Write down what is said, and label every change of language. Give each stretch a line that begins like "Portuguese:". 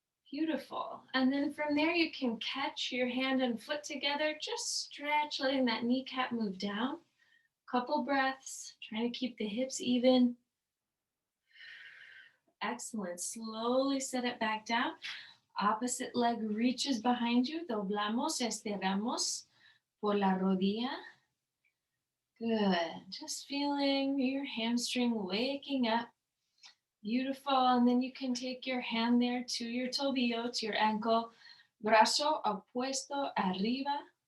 English: Beautiful. And then from there, you can catch your hand and foot together. Just stretch, letting that kneecap move down. Couple breaths, trying to keep the hips even. Excellent. Slowly set it back down. Opposite leg reaches behind you.
Spanish: Doblamos, estiramos por la rodilla.
English: Good. Just feeling your hamstring waking up. Beautiful. And then you can take your hand there to your
Spanish: tobillo,
English: to your ankle.
Spanish: Brazo opuesto arriba.